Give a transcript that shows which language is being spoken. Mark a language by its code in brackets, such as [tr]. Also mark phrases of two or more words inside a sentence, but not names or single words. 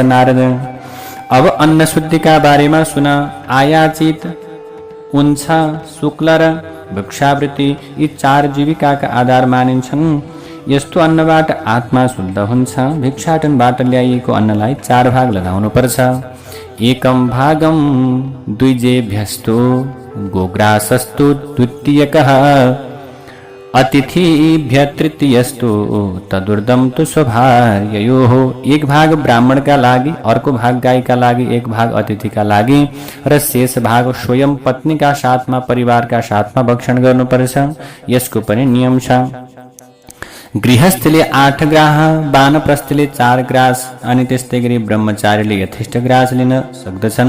[ne] नारद अब अन्न शुद्धिका बारेमा सुन। आयाचित, उन्छा, शुक्ल र भिक्षावृत्ति यी 4 जीविकाका आधार मानिन्छन्। यस्तो अन्नबाट आत्मा शुद्ध हुन्छ। भिक्षाटनबाट ल्याइएको अन्नलाई 4 भाग लगाउनुपर्छ। [sa] एकम भागम द्विजेभ्यस्तु गोग्रासस्तु द्वितीयकः अतिथिभ्य तृतीयस्तु तदुर्दम तु स्वभार्ययोः। [ne] एक भाग ब्राह्मणका लागि, अर्को भाग गाईका लागि, एक भाग अतिथिका लागि र शेष भाग स्वयं पत्नीका साथमा, परिवारका साथमा भक्षण गर्नुपर्छ। यसको पनि नियम छ। गृहस्थले 8 ग्रास, वानप्रस्थले 4 ग्रास अनि त्यस्तै गरी ब्रह्मचारीले यथेष्ट ग्रास लिन सक्दछन्।